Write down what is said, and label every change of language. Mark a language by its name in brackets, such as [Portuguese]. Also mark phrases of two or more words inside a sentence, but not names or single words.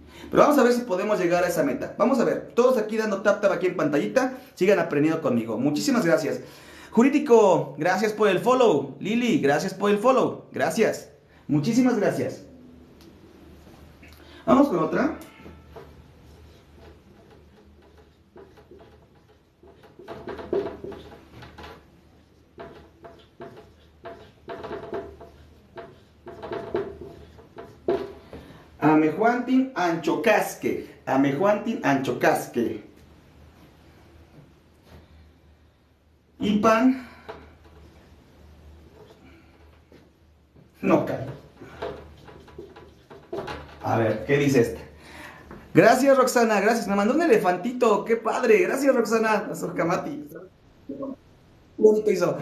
[Spanish] Pero vamos a ver si podemos llegar a esa meta. Vamos a ver. Todos aquí dando tap aquí en pantallita. Sigan aprendiendo conmigo. Muchísimas gracias. Jurídico, gracias por el follow. Lili, gracias por el follow. Gracias. Muchísimas gracias. Vamos con otra. [Nahuatl languages] Amejuantin anchocasque. Amejuantin anchocasque. Ipan. [Spanish] No cae. A ver, ¿qué dice esta? Gracias, Roxana, gracias. Me mandó un elefantito, qué padre. Gracias, Roxana. La Sojkamati. Bonito hizo.